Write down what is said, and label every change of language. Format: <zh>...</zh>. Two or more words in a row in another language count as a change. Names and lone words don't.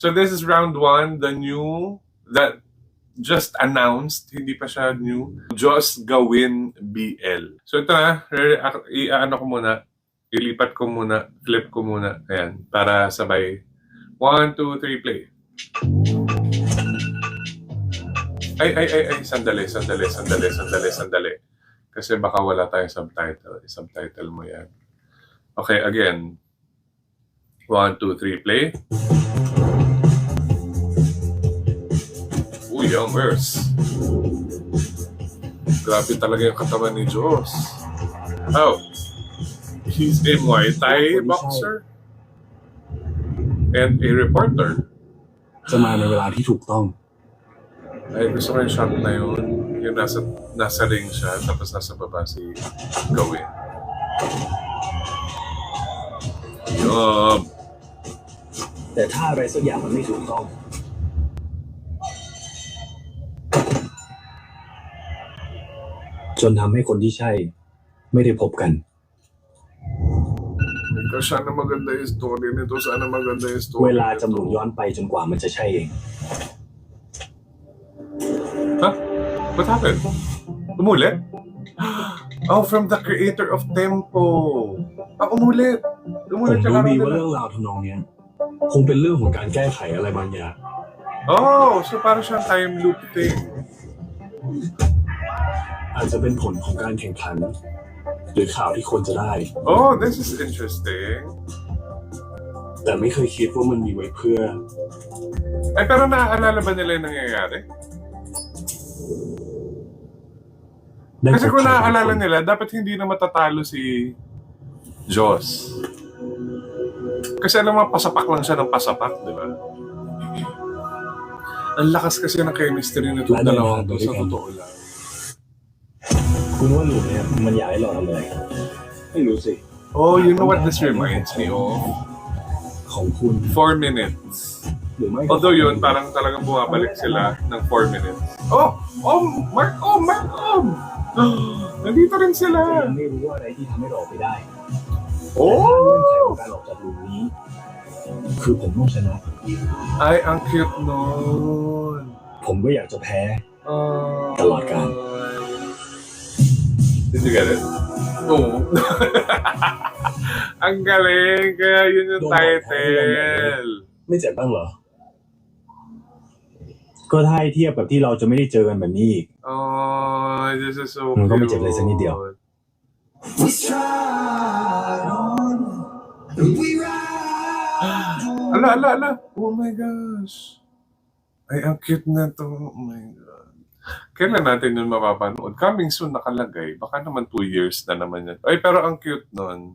<en>So this is round 1, the new, that just announced,</en> <tl>hindi pa siya new, Diyos Gawin BL. So ito na, i-ano ko muna, ilipat ko muna, flip ko muna, ayan, para sabay. 1, 2, 3, play. Ay, sandali. Kasi baka wala tayong subtitle. I-subtitle mo yan. Okay, again. 1, 2, 3, play. Uy, yummers. Grabe talaga yung katawan ni Diyos.</tl> <en>Oh, he's a Muay Thai boxer and a reporter.</en> <th>จะมาในเวลาที่ถูกต้อง</th> <tl>Ay, gusto ko yung shot na yun. Yung nasa ring siya, tapos nasa baba si Gawin. Yup.</tl> <th>แต่ถ้าอะไรสักอย่างมันไม่ถูกต้องจนทำให้คนที่ใช่ไม่ได้พบกัน</th> <tl>Sana maganda yung story nito. Sana maganda yung story</tl> <th>เวลาจะหมุนย้อนไปจนกว่ามันจะใช่เอง</th> <en>Huh? What happened?</en> <tl>Umulit?</tl> <en>Oh, from the creator of Tempo.</en> <tl>Umulit.</tl> <th>ผม</th> <tl>Umulit siya</tl> <th>รู้ดี</th> <tl>lang</tl> <th>ว่า</th> <tl>nila.</tl> <th>เรื่องราวทำนองเนี้ยคงเป็นเรื่องของการแก้ไขอะไรบางอย่าง</th> <tl>Oh, so parang siyang</tl> <en>time loop thing.</en> <th>อาจจะเป็นผลของการแข่งขัน หรือข่าวที่ควรจะได้</th> <en>Oh, this is interesting.</en> <th>แต่ไม่เคยคิดว่ามันมีไว้เพื่อ</th> <tl>Ay, pero naaalala ba nila yung nangyayari?</tl> <th>ได้พ</th> <tl>Kasi</tl> <th>บ</th> <tl>kung</tl> <th>ใครบางค</th> <tl>naaalala</tl> <th>น</th> <tl>nila, dapat hindi na matatalo si Diyos. Kasi alam mo, pasapak lang siya ng pasapak, di ba? Ang lakas kasi ng chemistry nito dalawang to, sa totoo lang.</tl> <th>คุณว่าหลุมเนี่ยมันอยากให้เราทำอะไรไม่รู้สิ</th> <en>Oh, you know what this reminds me of?</en> <th>ของคุณ</th> <en>4 minutes.</en> <th>หรือไม่ก็</th> <tl>Although yun, parang talagang bumabalik sila ng 4 minutes. Mark Om! Nandito rin</tl> <th>จะ</th> <tl>sila.</tl> <th>ยังไม่รู้ว่าอะไรที่ทำให้เราออกไปได้แต่ถ้าเงื่อนไขของการออกจากหลุมนี้ คือผมต้องชนะ</th> <tl>Ay, ang cute nun.</tl> <th>ผมก็อยากจะแพ้</th> <en>Oh,</en> <tl>Talaga.</tl> <en>Did you get it?</en> <tl>Oo. Ang galing. Kaya yun yung title.</tl> <th>ไม่เจ็บบ้างเหรอ ก็ถ้าให้เทียบกับที่เราจะไม่ได้เจอกันแบบนี้อีก</th> <en>Oh, this is so</en> <tl>Ang</tl> <en>cute.</en> <tl>gamit yung lesson ni Dio.</tl> <en>We stride on, we ride on. Ala. Oh my gosh.</en> <tl>Ay, ang cute na to.</tl> <en>Oh my God.</en> <tl>Kailan natin yun mapapanood?</tl> <en>Coming soon</en> <tl>nakalagay. Baka naman 2 years na naman yan. Ay, pero ang cute nun.</tl>